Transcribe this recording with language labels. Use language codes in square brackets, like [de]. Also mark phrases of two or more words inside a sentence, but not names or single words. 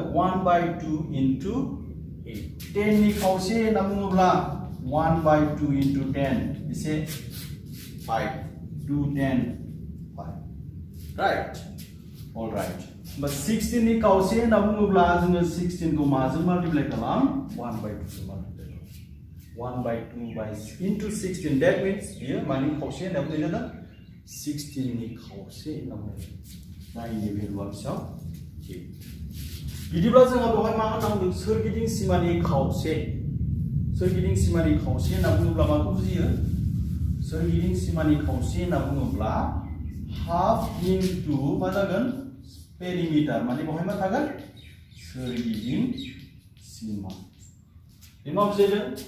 [brx] 1/2 into 8। 10नि खावसे होनना बुङोब्ला 1/2 into 10 बेसे? 5। 2 10 5, राइट? [en] all right. [brx] होमबा 16नि खावसे होनना बुङोब्ला जोङो 16खौ माजों माल्टिप्लाइ खालाम? 1/2 जों माल्टिप्लाइ खालाम। 1/2 into 16 [en] that means [brx] बियो मानि खावसे होनना बुंनाय जादों 16 नि खावसे होनना बुंनाय जादों जायनि भेलुआ बेसेबां 8 बिदिब्ला जोंहा बेवहाय मा होनना बुंदों सोरगिदिं सिमानि खावसे होनना बुङोब्ला माखौ बुजियो सोरगिदिं सिमानि खावसे होनना बुङोब्ला [en] half into [brx] मा जागोन पेरिमिटार माने बेवहाय मा थागोन सोरगिदिं सिमा बे मा बुजायदों